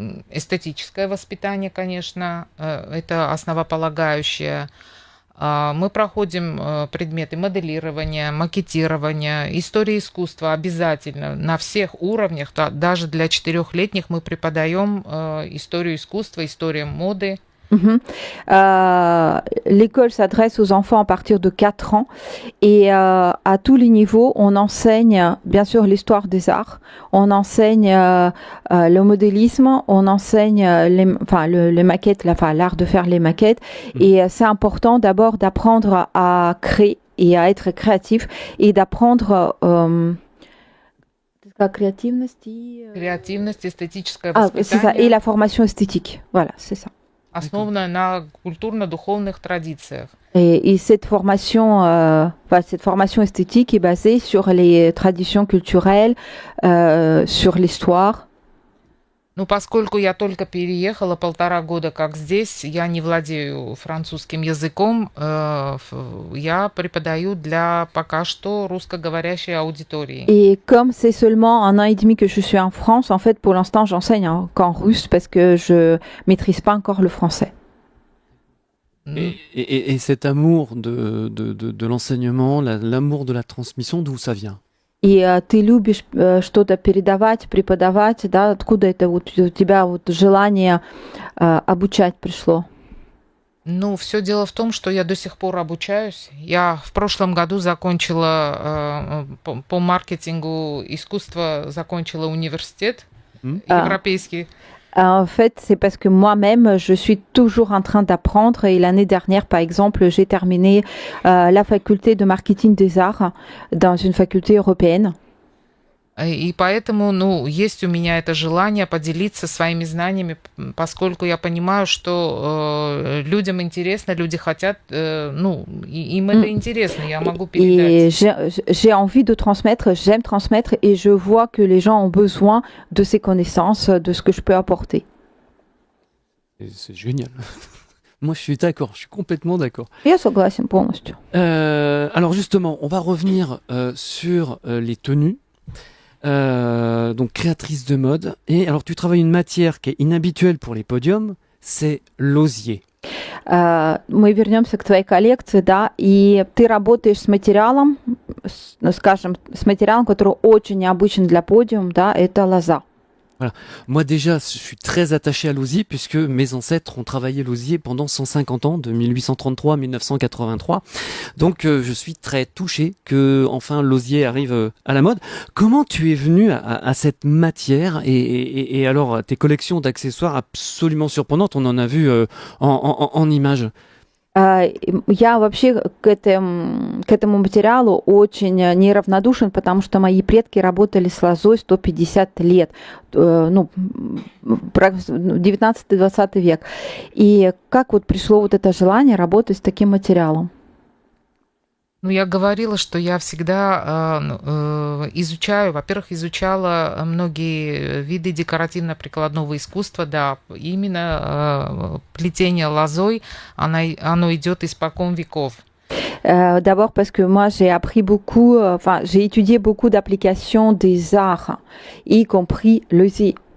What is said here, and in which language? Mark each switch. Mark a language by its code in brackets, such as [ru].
[ru] Эстетическое воспитание, конечно, это основополагающее. Мы проходим предметы моделирования, макетирования, истории искусства обязательно на всех уровнях. Даже для 4-летних мы преподаем историю искусства, историю моды. [fr] L'école s'adresse aux enfants à partir de 4 ans et à tous les niveaux, on enseigne bien sûr l'histoire des arts, on enseigne le modélisme, on enseigne les maquettes, l'art de faire les maquettes et c'est important d'abord d'apprendre à créer et à être créatif et d'apprendre créativность, [ru] эстетическое воспитание. [fr] C'est ça, et la formation esthétique, voilà, c'est ça. [ru] Основанная на культурно-духовных традициях. [fr] Et cette formation esthétique est basée sur les traditions culturelles, sur l'histoire. [ru] Ну, поскольку я только переехала 1,5 года как здесь, я не владею французским языком, я преподаю для пока что русскоговорящей аудитории. [fr] Et comme c'est seulement 1 an et demi que je suis en France, en fait, pour l'instant, j'enseigne qu'en russe parce que je maîtrise pas encore le français. Et cet amour de l'enseignement, l'amour de la transmission, d'où ça vient? [ru] И ты любишь что-то передавать, преподавать, да? Откуда это вот у тебя вот желание обучать пришло? Ну, все дело в том, что я до сих пор обучаюсь. Я в прошлом году закончила по маркетингу искусства, закончила университет европейский. [fr] En fait, c'est parce que moi-même, je suis toujours en train d'apprendre et l'année dernière, par exemple, j'ai terminé la faculté de marketing des arts dans une faculté européenne. [ru] И поэтому, ну, есть у меня это желание поделиться своими знаниями, поскольку я понимаю, что людям интересно, люди хотят, ну, им это интересно, я могу передать. [fr] Et j'ai envie de transmettre, j'aime transmettre et je vois que les gens ont besoin de ces connaissances, de ce que je peux apporter. C'est génial. Moi, je suis d'accord, je suis complètement d'accord. [ru] Я согласен полностью. [fr] Alors justement, on va revenir sur les tenues. Donc créatrice de mode. Et alors tu travailles une matière qui est inhabituelle pour les podiums, c'est l'osier. [ru] Мы вернемся к твоей коллекции, да, и ты работаешь с материалом, скажем, с материалом, который очень необычен для подиума, да, это лоза. [fr] Voilà. Moi déjà, je suis très attaché à l'osier puisque mes ancêtres ont travaillé l'osier pendant 150 ans, de 1833 à 1983. Donc je suis très touché que enfin l'osier arrive à la mode. Comment tu es venu à cette matière et alors tes collections d'accessoires absolument surprenantes, on en a vu en images. [ru] Я вообще к этому материалу очень неравнодушен, потому что мои предки работали с лозой 150 лет, ну, 19-20 век. И как вот пришло вот это желание работать с таким материалом? Ну, я говорила, что я всегда изучаю, во-первых, изучала многие виды декоративно-прикладного искусства, да, именно плетение лозой, оно идет испокон веков. [fr] D'abord parce que moi j'ai appris beaucoup, enfin j'ai étudié beaucoup d'applications des arts, y compris l'osier.